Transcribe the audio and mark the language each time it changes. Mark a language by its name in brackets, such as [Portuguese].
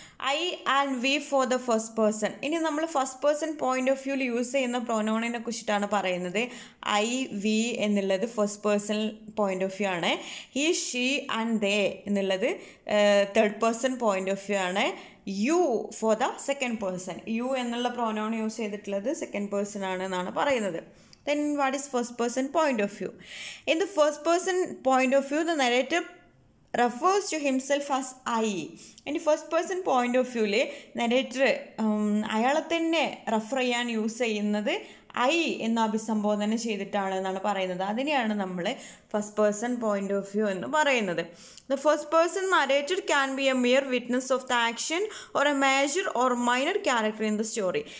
[English] I and we for the first person. [Malayalam] ഇനി നമ്മൾ first person point of വ്യൂവിൽ use ചെയ്യുന്ന പ്രൊനൗണിനെ കുറിച്ചിട്ടാണ് പറയുന്നത്. ഐ വി എന്നുള്ളത് first person point of view ആണ്. ഹി ഷീ ആൻഡ് ദേ എന്നുള്ളത് third person point of view ആണ്. [English] You for the second person. [Malayalam] U എന്നുള്ള പ്രൊനൗൺ യൂസ് ചെയ്തിട്ടുള്ളത് സെക്കൻഡ് പേഴ്സൺ ആണ് എന്നാണ് പറയുന്നത്. [English] Then what is first person point of view? In the first person point of view, the narrator refers to himself as I. [Malayalam] ഇനി first person point of വ്യൂവിൽ narrator അയാളെ തന്നെ refer ചെയ്യാൻ use ചെയ്യുന്നത് I എന്ന അഭിസംബോധന ചെയ്തിട്ടാണ് എന്നാണ് പറയുന്നത്. അതിനെയാണ് നമ്മൾ first person point of view എന്ന് പറയുന്നത്. [English] The first person narrator can be a mere witness of the action or a major or minor character in the story.